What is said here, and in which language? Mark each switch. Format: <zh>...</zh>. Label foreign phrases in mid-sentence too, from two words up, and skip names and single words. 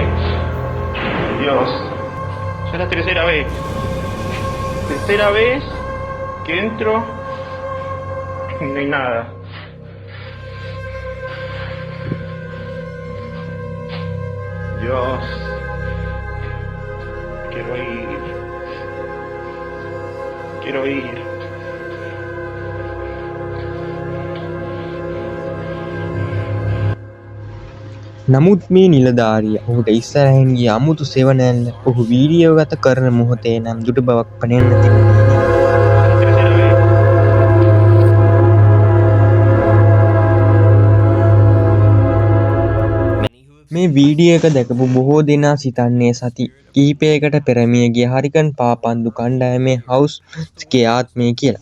<es>Dios, ya es la tercera vez que entro y no hay nada. Dios, quiero ir.</es> <si>නමුත් මේ නිලධාරියා ඔහුට ඉස්සරහින් ගිය අමුතු සෙවණැල්ල ඔහු වීඩියෝ ගත කරන මොහොතේ නම් දුටු බවක් පෙනෙන්න තිබුණේ නෑ. මේ වීඩියෝ එක දැකපු බොහෝ දෙනා සිතන්නේ සති කිහිපයකට පෙර මිය ගිය හරිකන් පාපන්දු කණ්ඩායමේ හවුස් එකේ ආත්මය කියලා.</si>